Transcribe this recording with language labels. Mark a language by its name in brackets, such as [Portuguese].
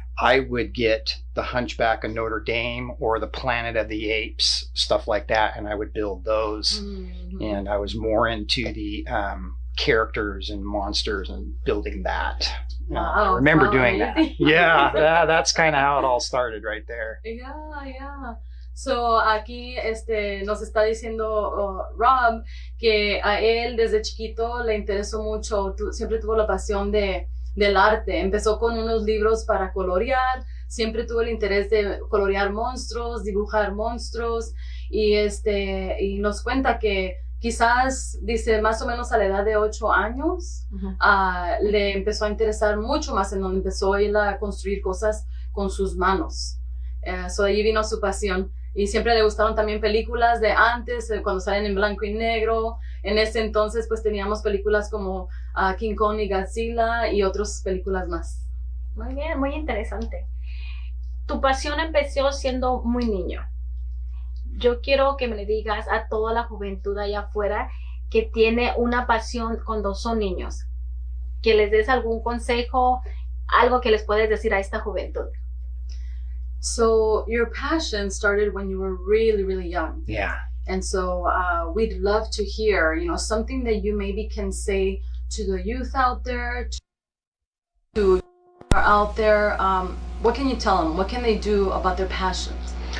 [English] I would get the Hunchback of Notre Dame or the Planet of the Apes, stuff like that, and I would build those. Mm-hmm. And I was more into the characters and monsters and building that. I remember doing amazing. that. Yeah, that's kind of how it all started right there. Yeah. So [Spanish] aquí nos está diciendo Rob que a él desde chiquito le interesó mucho, siempre tuvo la pasión del arte. Empezó con unos libros para colorear, siempre tuvo el interés de colorear monstruos, dibujar monstruos, y nos cuenta que quizás, dice, más o menos a la edad de 8 años, Uh-huh. le empezó a interesar mucho más, en donde empezó él a construir cosas con sus manos. [English] So [Spanish] de allí vino su pasión. Y siempre le gustaron también películas de antes, cuando salen en blanco y negro. En ese entonces pues teníamos películas como King Kong y Godzilla y otras películas más. Muy bien, muy interesante. Tu pasión empezó siendo muy niño. Yo quiero que me le digas a toda la juventud allá afuera que tiene una pasión cuando son niños, que les des algún consejo, algo que les puedes decir a esta juventud. [English] So your passion started when you were really, really young. Yeah. And so we'd love to hear, you know, something that you maybe can say to the youth out there, to are out there. What can you tell them? What can they do about their passions?